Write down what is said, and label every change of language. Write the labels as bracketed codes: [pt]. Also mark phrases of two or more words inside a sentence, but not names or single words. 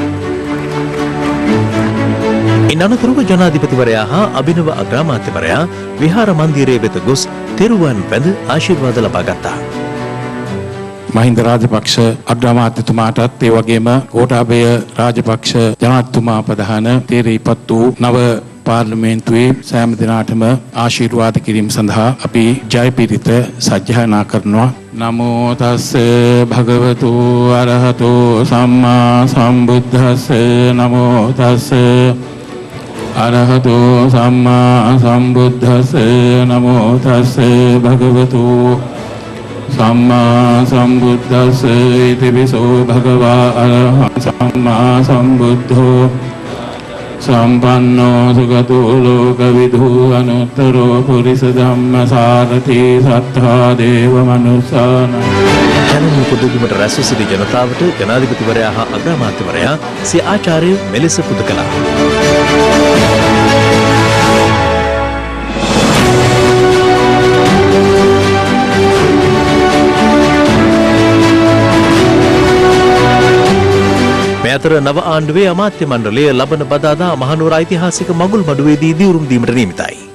[si] ඉන් අනතුරුව ජනාධිපතිවරයා හා අභිනව අග්‍රාමාත්‍යවරයා විහාර මන්දිරයේ වෙත ගොස් තෙරුවන් වැඳ ආශිර්වාද ලබා ගත්තා. මහින්ද රාජපක්ෂ අග්‍රාමාත්‍යතුමාටත් ඒ වගේම ගෝඨාභය රාජපක්ෂ ජනාධිපතිතුමා ප්‍රධාන තේරීපත් වූ නව පාර්ලිමේන්තුවේ සෑම දිනාටම ආශිර්වාද කිරීම සඳහා අපි ජයපිරිත සජ්ජායනා කරනවා. [pi] නමෝ තස්ස භගවතු අරහතෝ සම්මා සම්බුද්දස්ස නමෝ තස්ස අරහතෝ සම්මා සම්බුද්දස්ස නමෝ තස්ස භගවතු සම්මා සම්බුද්දස්ස ඉතිවිසෝ භගවා අරහං සම්මා සම්බුද්ධෝ සම්පන්නෝ සුගතෝ ලෝකවිදු අනුත්තරෝ පුරිස ධම්මසාරති සත්තා දේව මනුස්සාන [si] ජනනී පුදුබිමට රැස් වූ සිටි ජනතාවට ජනාධිපතිවරයා හා අග්‍රාමාත්‍යවරයා සිය ආචාර්ය මෙලෙස පුද කළා. මේ අතර නව ආණ්ඩුවේ අමාත්‍ය මණ්ඩලය ලබන බදාදා මහනුවර ඓතිහාසික මගුල් මඩුවේදී දිවුරුම් දීමට නියමිතයි.